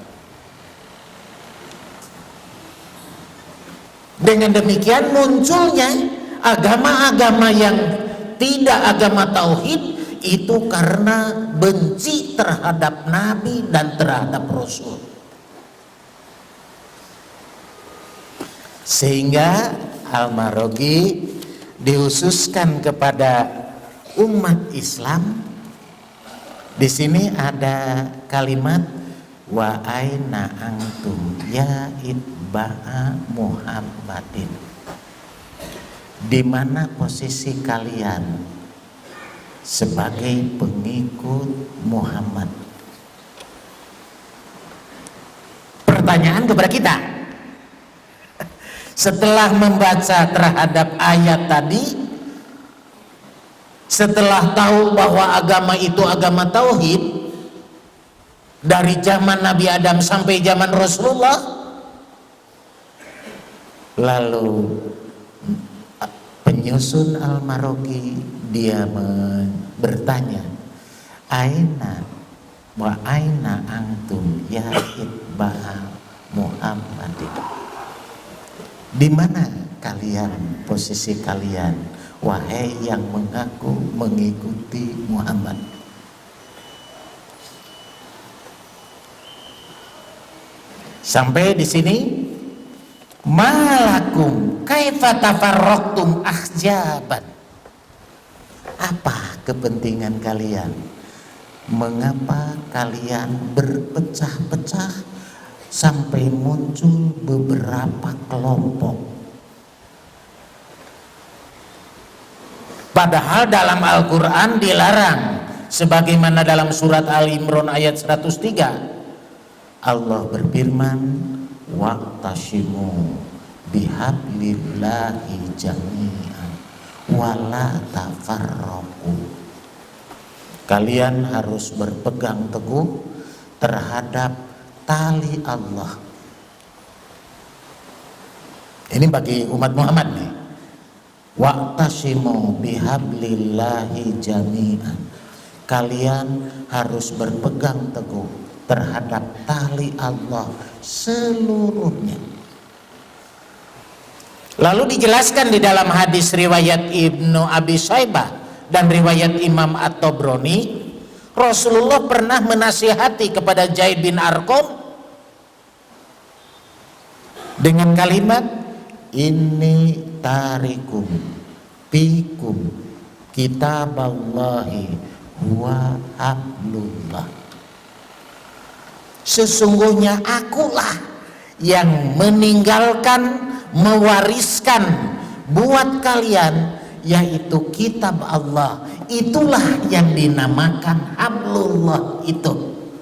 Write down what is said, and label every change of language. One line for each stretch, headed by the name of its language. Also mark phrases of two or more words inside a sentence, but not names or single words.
Indonesian: Dengan demikian munculnya agama-agama yang tidak agama tauhid itu karena benci terhadap Nabi dan terhadap Rasul. Sehingga Al-Maraghi dihususkan kepada umat Islam. Di sini ada kalimat
Arabic: وأين أنتم يا أتباع محمد.
Indonesian: Di mana posisi kalian sebagai pengikut Muhammad? Pertanyaan kepada kita. Setelah membaca terhadap ayat tadi, setelah tahu bahwa agama itu agama tauhid dari zaman Nabi Adam sampai zaman Rasulullah, lalu penyusun Al-Maraghi dia bertanya,
Arabic: أين وأين أنتم يا أتباع محمد.
Indonesian: Di mana kalian, posisi kalian, wahai yang mengaku mengikuti Muhammad? Sampai di sini,
Arabic: ما لكم كيف تفرقتم أحزابا.
Indonesian: Apa kepentingan kalian? Mengapa kalian berpecah-pecah sampai muncul beberapa kelompok? Padahal dalam Al-Quran dilarang, sebagaimana dalam surat Al-Imran ayat 103 Allah berfirman,
Arabic: واعتصموا بحبل الله جميعا ولا تفرقوا.
Indonesian: Kalian harus berpegang teguh terhadap tali Allah. Ini bagi umat Muhammad nih.
Arabic: واعتصموا بحبل الله جميعا.
Indonesian: Kalian harus berpegang teguh terhadap tali Allah seluruhnya. Lalu dijelaskan di dalam hadis riwayat Ibnu Abi Syaibah dan riwayat Imam At-Tabrani, Rasulullah pernah menasihati kepada Zaid bin Arqam dengan kalimat,
Arabic: إني تارك فيكم كتاب الله وحبل الله.
Indonesian: Sesungguhnya akulah yang meninggalkan, mewariskan buat kalian, yaitu kitab Allah. Itulah yang dinamakan hablullah itu.